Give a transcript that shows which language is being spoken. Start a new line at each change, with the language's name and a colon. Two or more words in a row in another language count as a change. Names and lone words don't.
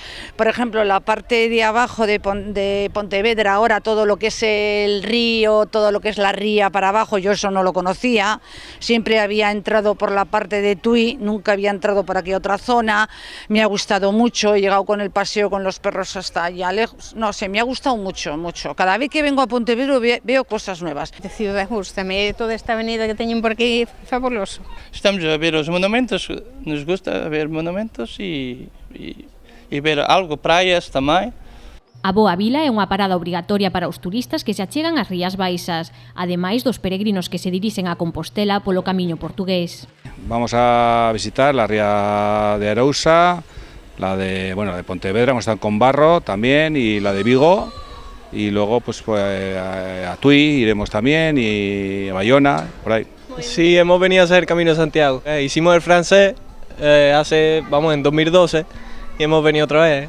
Spanish: Por ejemplo, la parte de abajo de Pontevedra, ahora todo lo que es el río, todo lo que es la ría para abajo, yo eso no lo conocía. Siempre había entrado por la parte de Tui, nunca había entrado por aquí a otra zona. Me ha gustado mucho, he llegado con el paseo con los perros hasta allá lejos. No sé, me ha gustado mucho, mucho. Cada vez que vengo a Pontevedra veo cosas nuevas.
Galician: A ciudad gusta-me, toda esta avenida que teñen por aquí, fabuloso. Estamos a ver os monumentos,
Spanish: nos gusta ver monumentos
Galician: e ver algo, praias tamén. A Boa Vila é unha parada obrigatoria para os turistas que se achegan ás Rías Baixas, ademais dos peregrinos que se dirixen a Compostela polo camiño portugués.
Spanish: Vamos a visitar la ría de Arousa, la de Pontevedra, hemos estado con Barro también, y la de Vigo. Y luego pues a Tui iremos también y a Bayona, por ahí. Sí, hemos venido a hacer Camino de Santiago. Hicimos el francés en 2012 y hemos venido otra vez.